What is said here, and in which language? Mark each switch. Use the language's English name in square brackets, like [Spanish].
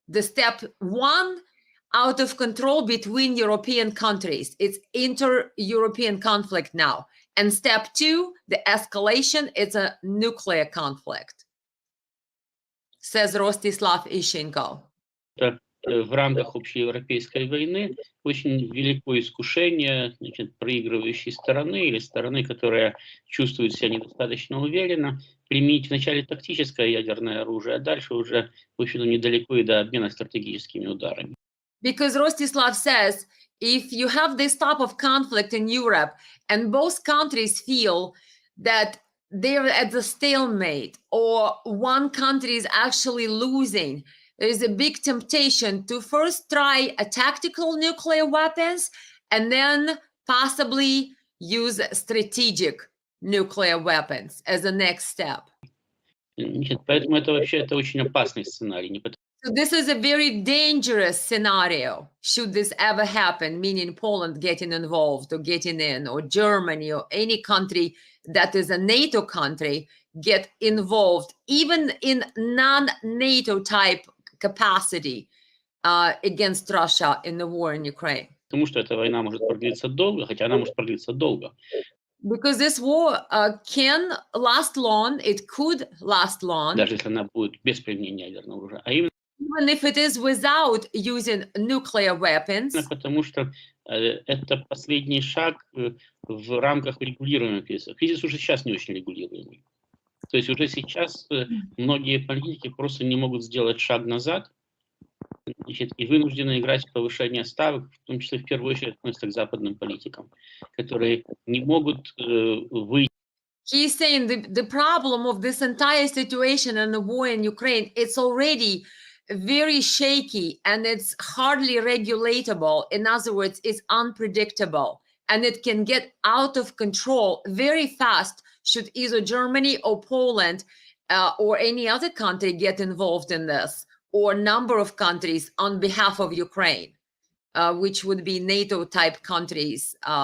[English] The step 1, out of control between European countries. It's inter-European conflict now. And step 2, the escalation, it's a nuclear conflict, says Rostislav Ishchenko. [Russian] В рамках общеевропейской войны очень велико искушение, значит, проигрывающей стороны или стороны, которая чувствует себя недостаточно уверенно, применить вначале тактическое ядерное оружие, а дальше уже, в общем-то, недалеко и до обмена стратегическими ударами. [English] Because Rostislav says, if you have this type of conflict in Europe and both countries feel that they're at the stalemate or one country is actually losing, there is a big temptation to first try a tactical nuclear weapons and then possibly use strategic nuclear weapons as the next step. [Russian] Значит, поэтому это вообще очень опасный сценарий. Не потому... [English] So this is a very dangerous scenario, should this ever happen, meaning Poland getting involved or getting in, or Germany or any country that is a NATO country get involved, even in non-NATO type capacity. against Russia in the war in Ukraine. [Russian] Потому что эта война может продлиться долго, хотя она может продлиться долго. [English] Because this war can last long, it could last long, [Russian] Даже если она будет без применения ядерного оружия. А именно [English] even if it is without using nuclear weapons, [Russian] потому что это последний шаг в рамках регулируемого кризиса. Кризис уже сейчас не очень регулируемый. То есть уже сейчас многие политики просто не могут сделать шаг назад, значит, и вынуждены играть в повышение ставок, в том числе в первую очередь относятся к западным политикам, которые не могут выйти. [English] He's saying the problem of this entire situation and the war in Ukraine, it's already very shaky and it's hardly regulatable. In other words, it's unpredictable and it can get out of control very fast should either Germany or Poland or any other country get involved in this, or a number of countries on behalf of Ukraine, which would be NATO type countries.